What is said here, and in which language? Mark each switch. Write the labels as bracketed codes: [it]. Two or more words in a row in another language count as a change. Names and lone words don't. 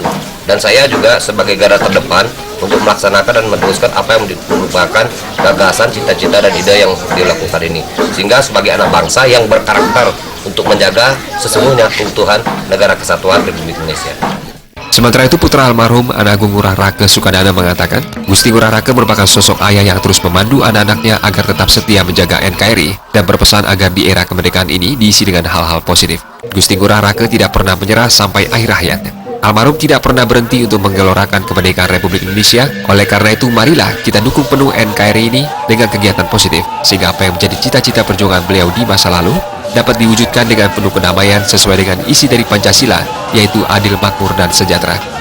[id] Dan saya juga sebagai garda terdepan untuk melaksanakan dan meneruskan apa yang merupakan gagasan, cita-cita, dan ide yang dilakukan ini. Sehingga sebagai anak bangsa yang berkarakter untuk menjaga sesungguhnya keutuhan negara kesatuan Republik Indonesia. Sementara itu, putra almarhum Ana Agung Ngurah Raka Sukadana mengatakan, Gusti Ngurah Raka merupakan sosok ayah yang terus memandu anak-anaknya agar tetap setia menjaga NKRI dan berpesan agar di era kemerdekaan ini diisi dengan hal-hal positif. Gusti Ngurah Raka tidak pernah menyerah sampai akhir hayatnya. Almarhum tidak pernah berhenti untuk menggelorakan kemerdekaan Republik Indonesia. Oleh karena itu, marilah kita dukung penuh NKRI ini dengan kegiatan positif, sehingga apa yang menjadi cita-cita perjuangan beliau di masa lalu dapat diwujudkan dengan penuh kedamaian sesuai dengan isi dari Pancasila, yaitu adil, makmur, dan sejahtera.